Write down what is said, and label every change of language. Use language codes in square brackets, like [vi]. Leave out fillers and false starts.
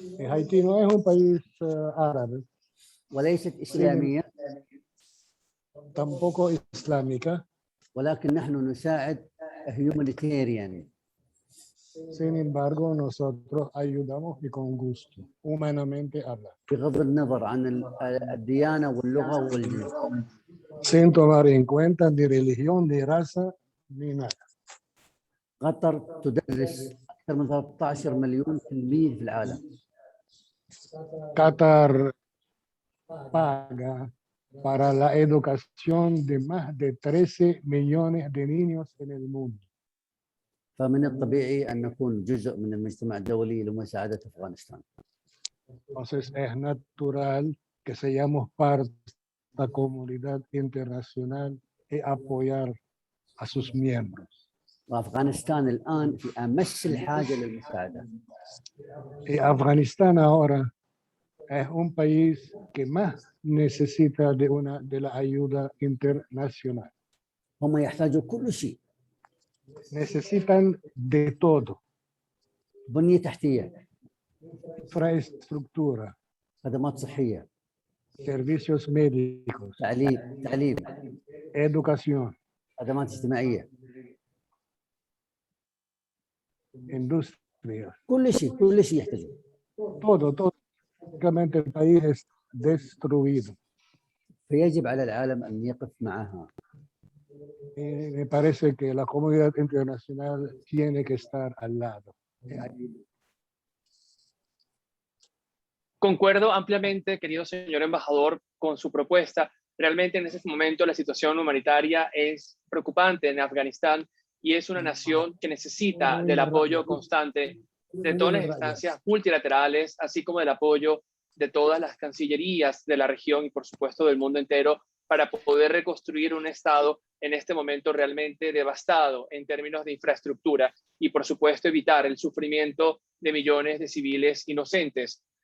[es] Haití no es un país árabe. [ar] وليست إسلامية. [es] Tampoco islámica. [ar] ولكن نحن نساعد [en] humanitarian. [es] Sin embargo, nosotros ayudamos y con gusto, humanamente hablando. [ar] بغض النظر عن الديانة واللغة والجنس. [es] Sin tomar en cuenta ni religión, ni raza, ni nada. [ar] قطر تدرس أكثر من 13 مليون تلميذ في العالم. [es] Qatar paga para la educación de más de 13 millones de niños en el mundo. [ar] فمن الطبيعي أن نكون جزء من المجتمع الدولي لمساعدة أفغانستان. [es] Entonces es natural que seamos parte de la comunidad internacional y apoyar a sus miembros. [ar] وأفغانستان الآن في أمس الحاجة للمساعدة. [es] Y Afganistán ahora es un país que más necesita de la ayuda internacional. [ar] هم يحتاجوا كل شيء. [es] necesitan de todo, [ar] بنية تحتية، [es] infraestructura, [ar] خدمات صحية، [es] servicios médicos, [ar] تعليم، [es] educación, [ar] خدمات اجتماعية، [es] industria, [ar] كل شيء يحتاجون. [es] todo. Prácticamente el país es destruido. فيجب على العالم أن يقف معها. Y me parece que la comunidad internacional tiene que estar al lado. Concuerdo ampliamente, querido señor embajador, con su propuesta. Realmente en este momento la situación humanitaria es preocupante en Afganistán y es una nación que necesita del apoyo constante de todas las instancias multilaterales, así como del apoyo de todas las cancillerías de la región y por supuesto del mundo entero para poder reconstruir un estado en este momento realmente devastado en términos de infraestructura y por supuesto evitar el sufrimiento de millones de civiles inocentes.